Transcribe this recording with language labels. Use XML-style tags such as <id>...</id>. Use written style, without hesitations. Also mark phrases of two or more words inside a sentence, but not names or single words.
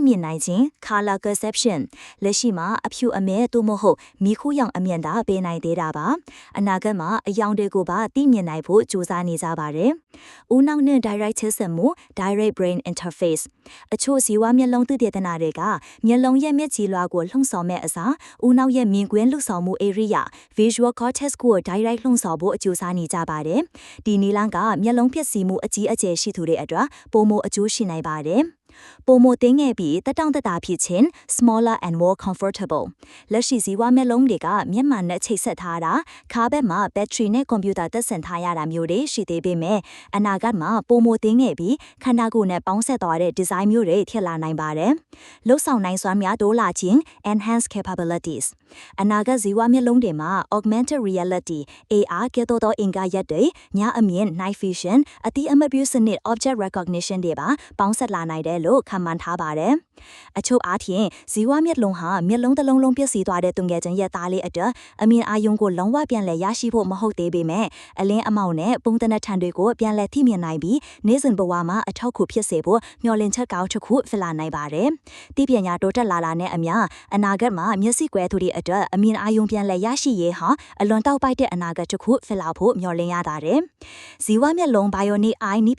<my>မြင်နိုင်ခြင်း</my> <en>color perception</en> <my>လက်ရှိမှာအဖြူအမဲသို့မဟုတ်မီးခိုးရောင်အမြင်သာပေးနိုင်သေးတာပါအနာဂတ်မှာအယောင်တွေကိုပါသိမြင်နိုင်ဖို့ကြိုးစားနေကြပါတယ်ဦးနှောက်နဲ့ direct ချိတ်ဆက်မှု</my> <en>direct brain interface</en> <my>အချို့ဇီဝမျက်လုံးသိတေသနာတွေကမျက်လုံးရဲ့မျက်ကြည်လွှာကိုလှုံ့ဆော်မဲ့အစားဦးနှောက်ရဲ့မြင်ကွင်းလှုပ်ဆောင်မှု</my> <en>area visual cortex</en> <my>ကို direct လှုံ့ဆော်ဖို့အကျိုးစားနေကြပါတယ်ဒီနည်းလမ်းကမျက်လုံးဖြစ်စီမှုအကြီးအကျယ်ရှိသူတွေအတွက်ပိုမိုအကျိုးရှိနိုင်ပါတယ် ပိုမိုတင်းငယ်ပြီးတက်တောင့်တတာဖြစ်ခြင်း</my> <en>smaller and more comfortable</en> <my>လက်ရှိဇီဝမျက်လုံးတွေကမျက်မှန်နဲ့ချိတ်ဆက်ထားတာခါဘက်မှာဘက်ထရီနဲ့ကွန်ပျူတာတက်ဆင်ထားရတာမျိုးတွေရှိသေးပေမဲ့အနာဂတ်မှာပိုမိုတင်းငယ်ပြီးခန္ဓာကိုယ်နဲ့ ပေါင်းဆက်သွားတဲ့ဒီဇိုင်းမျိုးတွေဖြစ်လာနိုင်ပါတယ်လှုပ်ဆောင်နိုင်စွမ်းများတိုးလာခြင်း</my> <en>enhanced capabilities</en> <my>အနာဂတ်ဇီဝမျက်လုံးတွေမှာ</my> <en>augmented reality AR</en> <my>ကဲ့သို့သောအင်္ဂါရပ်တွေညအမြင်</my> <en>night vision</en> <my>အတိအမပြုစနစ်</my> <en>object recognition</en> <my>တွေပါပေါင်းဆက်လာနိုင်တယ်လို့ခန့်မှန်းထားပါတယ်အချို့အားဖြင့်ဇီဝမျက်လုံးဟာမျက်လုံးတစ်လုံးလုံးပြည့်စ ည်သွားတဲ့သူငယ်ချင်းရဲ့သားလေးအတွက်အမြင်အာရုံကိုလုံးဝပြန်လည်ရရှိဖို့မဟုတ်သေးပေမဲ့အလင်းအမောင်နဲ့ပုံသဏ္ဍာန်တွေကိုပြန်လည်သိမြင်နိုင်ပြီးနေ့စဉ်ဘဝမှာအထောက်အကူဖြစ်စေဖို့မျှော်လင့်ချက်ကောင်းတစ်ခုဖြစ်လာနိုင်ပါတယ်။သိပညာတိုးတက်လာတာနဲ့အမျှအနာဂတ်မှာမျက်စိကွဲသူတွေအတွက်အမြင်အာရုံပြန်လည်ရရှိရေးဟာအလွန်တောက်ပိုက်တဲ့အနာဂတ်တစ်ခုဖြစ်လာဖို့မျှော်လင့်ရပါတယ်။ဇီဝမျက်လုံး</my> <en>bionic eye</en> <my>နည်းပ</my>